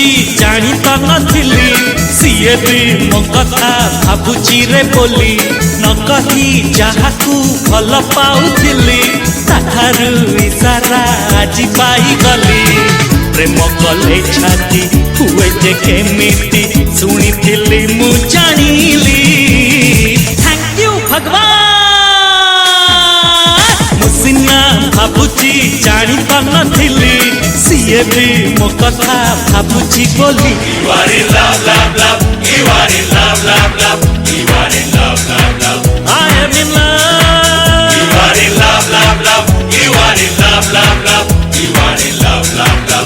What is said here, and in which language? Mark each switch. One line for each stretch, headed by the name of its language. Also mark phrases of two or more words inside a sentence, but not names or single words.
Odia: ଜାଣି ତ ନଥିଲି ସିଏ ବି ମୋ କଥା ଭାବୁଛି ରେ ବୋଲି ନ କହି ଯାହାକୁ ଭଲ ପାଉଥିଲି ତାଠାରୁ ଇସାରା ଆଜି ପାଇଗଲି ପ୍ରେମ କଲେ ଛାତି ହୁଏ ଯେ କେମିତି ଶୁଣିଥିଲି ମୁଁ ଜାଣିଲି
English: thank you
Odia: ଭଗବାନ ସିନା ଭାବୁଛି ଜାଣି ତ ନଥିଲି ସିଏ ବି ମୋ କଥା ଭାବୁଛି ବୋଲି
English: You are in love, love, love. You are in love, love, love. You are in love, love, love. I am in love. You are in love, love, love. You are in love, love, love. You are in love, love, love.